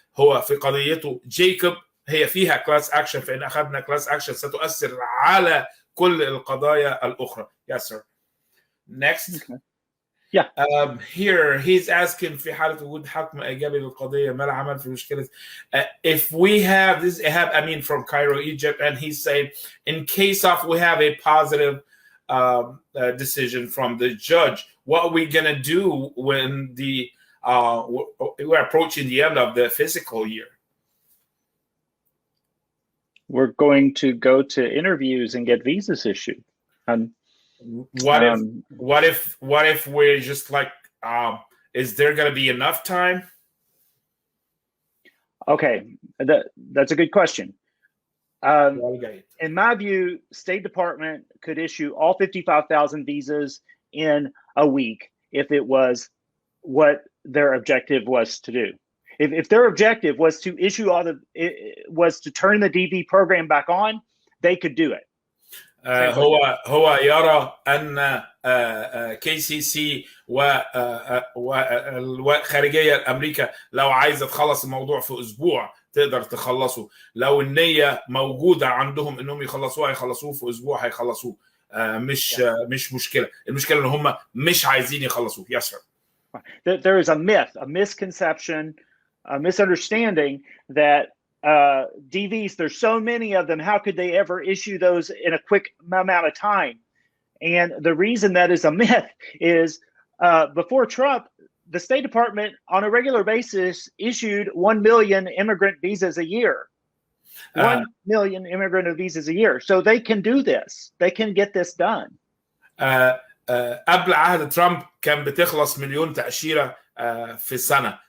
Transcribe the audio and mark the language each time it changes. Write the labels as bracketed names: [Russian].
[Arabic] هو في قضيته جيكوب هي فيها كلاس أكشن، فإن أخذنا كلاس أكشن ستؤثر على كل القضايا الأخرى. [English] Yes sir. Next. Yeah. Here he's asking [Arabic] في حالة وجود حكم إيجابي للقضية ما العمل في مشكلة. [English] If we have this, I mean from Cairo, Egypt, and he's saying in case of we have a positive decision from the judge, what are we gonna do when the we're approaching the end of the fiscal year? We're going to go to interviews and get visas issued. What if we're just like, is there going to be enough time? Okay, that's a good question. In my view, State Department could issue all 55,000 visas in a week if it was what their objective was to do. If their objective was to issue was to turn the DV program back on, they could do it. [Arabic] هو يرى أن KCC والخارجية الأمريكا لو عايزة تخلص الموضوع في أسبوع تقدر تخلصه. لو النية موجودة عندهم إنهم يخلصوه هيخلصوه في أسبوع، هيخلصوه. مش مشكلة. المشكلة إن هم مش عايزين يخلصوه. [English] Yes sir. There is a myth, a misconception, a misunderstanding that DVs, there's so many of them, how could they ever issue those in a quick amount of time? And the reason that is a myth is before Trump, the State Department on a regular basis issued 1 million immigrant visas a year. 1 million immigrant visas a year. So they can do this. They can get this done. [Arabic] قبل عهد ترامب كان بتخلص مليون تأشيرة في السنة.